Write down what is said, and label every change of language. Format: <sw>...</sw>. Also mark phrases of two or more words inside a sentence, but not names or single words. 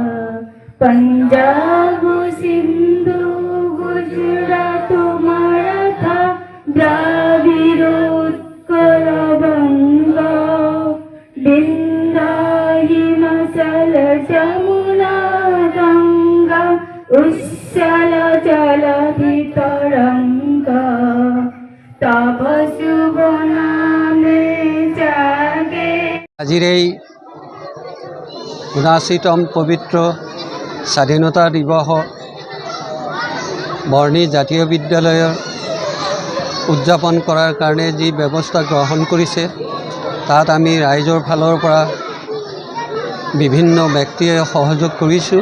<bn>পাঞ্জাব সিন্ধু গুজরাট মারাঠা দ্রাবিড় উৎকল বঙ্গ বিন্ধ্য হিমাচল যমুনা গঙ্গা উচ্ছল জলধি তরঙ্গ তব শুভ নামে জাগে।</bn> <as>আজিৰ এই ৭৯তম পবিত্ৰ স্বাধীনতা দিৱস বৰ্ণি জাতীয় বিদ্যালয়ৰ উদযাপন কৰাৰ কাৰণে যি ব্যৱস্থা গ্ৰহণ কৰিছে তাত আমি ৰাইজৰ ফালৰ পৰা বিভিন্ন ব্যক্তিয়ে সহযোগ কৰিছোঁ।</as>